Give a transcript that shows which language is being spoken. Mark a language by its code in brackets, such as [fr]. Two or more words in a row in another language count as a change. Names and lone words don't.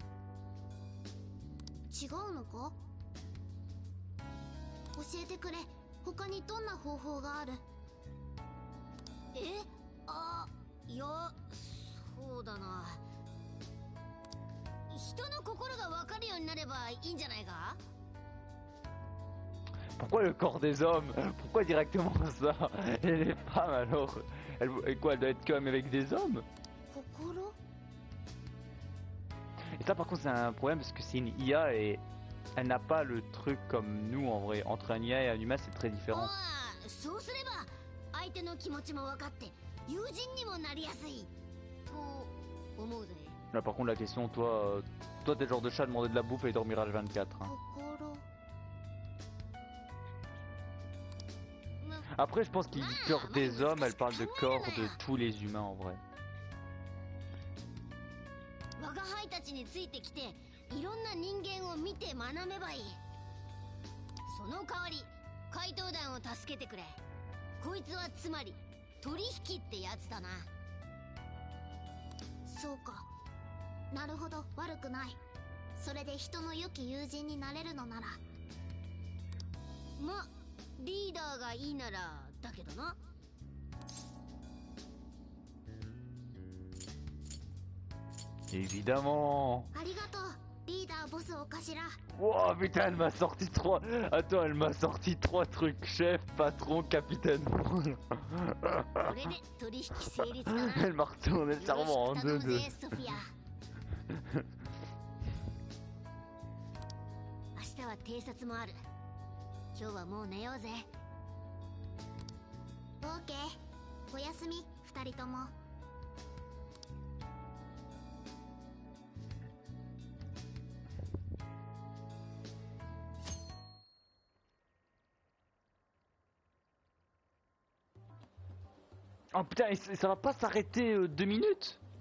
[ja] 違うのか。教えてくれ。他にどんな方法がある。いや、そうだな。人の心が分かるようになればいいんじゃないか。 [fr] Pourquoi le corps des hommes? Pourquoi directement ça? Et les femmes alors? Et quoi, elle doit être quand même avec des hommes? Et ça par contre c'est un problème parce que c'est une IA et elle n'a pas le truc comme nous en vrai. Entre un IA et un humain c'est très différent. [ja] そうすれば相手の気持ちも分かって友人にもなりやすいと思うぜ。 [fr] Là par contre la question, toi t'es le genre de chat à demander de la bouffe et dormir à 24 hein. Après je pense qu'il dit corps des hommes, elle parle de corps de tous les humains en vrai. [ja] 我が輩たちについてきていろんな人間を見て学べばいい。その代わり怪盗団を助けてくれ。こいつはつまり取引ってやつだな。そうか。なるほど、悪くない。それで人の良き友人になれるのなら。ま、リーダーがいいならだけどな。 [fr] Évidemment. [ja] ありがとう、リーダーボスお頭。 [fr] Wow putain elle m'a sorti 3. Attends, elle m'a sorti 3 trucs. Chef, patron, capitaine. Elle m'a retourné le cerveau en deux. [ja] 明日は偵察もある。今日はもう寝ようぜ。オーケー、おやすみ、二人とも。 [fr] Oh putain, ça va pas s'arrêter 2 minutes?